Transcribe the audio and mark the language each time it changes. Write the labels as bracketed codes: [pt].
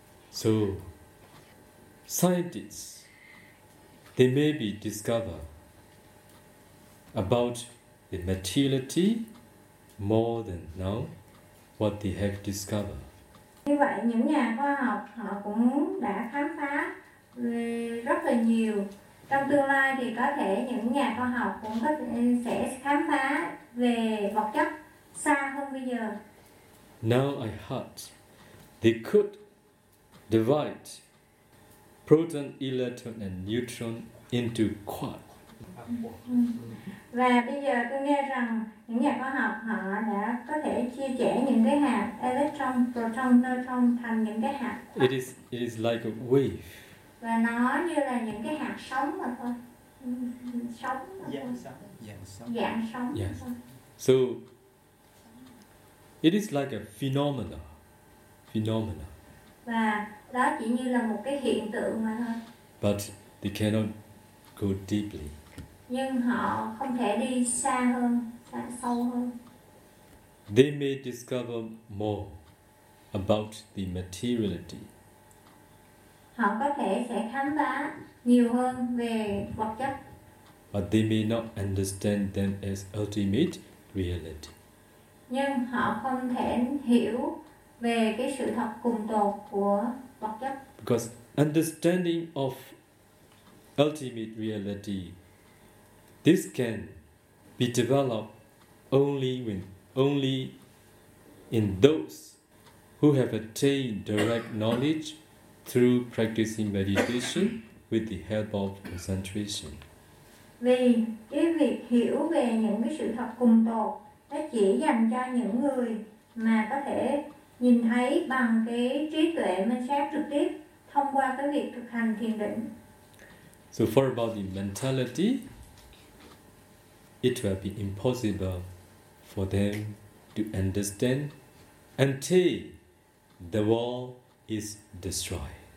[en] So, scientists, they may be discover about the materiality more than now what they have discovered. [vi] Như vậy những nhà khoa học họ cũng đã khám phá rất là nhiều. Trong tương lai thì có thể những nhà khoa học cũng có thể sẽ khám phá về vật chất xa hơn bây giờ. [en] Now I heard they could divide proton, electron and neutron into quark. [vi] Và bây giờ tôi nghe rằng những nhà khoa học họ đã có thể chia sẻ những cái hạt electron, proton, neutron thành những cái hạt. [en] It is like a wave. [vi] Và nó như là những cái hạt sóng mà thôi. Sóng dạng sóng. [en] Yes. So it is like a phenomena. [vi] Và đó chỉ như là một cái hiện tượng mà thôi. [en] But they cannot go deeply. [vi] Nhưng họ không thể đi xa hơn, xa sâu hơn. [en] They may discover more about the materiality [vi] họ có thể sẽ khám phá nhiều hơn về vật chất. [en] But they may not understand them as ultimate reality. [vi] Nhưng họ không thể hiểu về cái sự thật cùng tột của vật chất. [en] Because understanding of ultimate reality, this can be developed only in those who have attained direct knowledge through practicing meditation with the help of concentration. [vi] Vì cái việc hiểu về những cái sự thật cùng tột nó chỉ dành cho những người mà có thể nhìn thấy bằng cái trí tuệ minh sát trực tiếp thông qua cái việc thực hành thiền định. [en] So for about the mentality, it will be impossible for them to understand until the wall is destroyed.